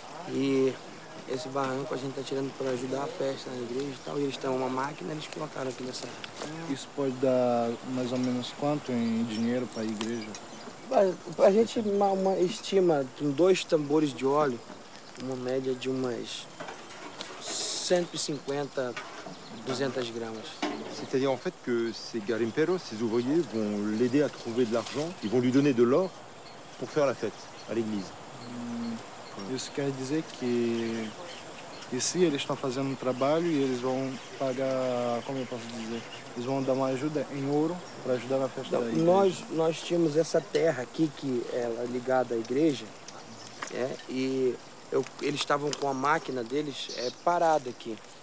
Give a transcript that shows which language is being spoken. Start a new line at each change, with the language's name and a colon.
Portuguese: E esse barranco a gente está tirando para ajudar a festa na igreja e tal. E eles têm uma máquina, eles colocaram aqui nessa área. Isso pode dar mais ou menos quanto em dinheiro para a igreja? A gente estima com 2 tambores de óleo, uma média de umas 150, 200 gramas.
French: C'est-à-dire en fait que ces garimperos, ces ouvriers, vont l'aider à trouver de l'argent, ils vont lui donner de l'or pour faire la fête à l'église.
Portuguese: Isso quer dizer que se eles estão fazendo um trabalho e eles vão pagar, como eu posso dizer, eles vão dar uma ajuda em ouro para ajudar na festa da igreja. Nós tínhamos essa terra aqui que é ligada à igreja, e eles estavam com a máquina deles parada aqui.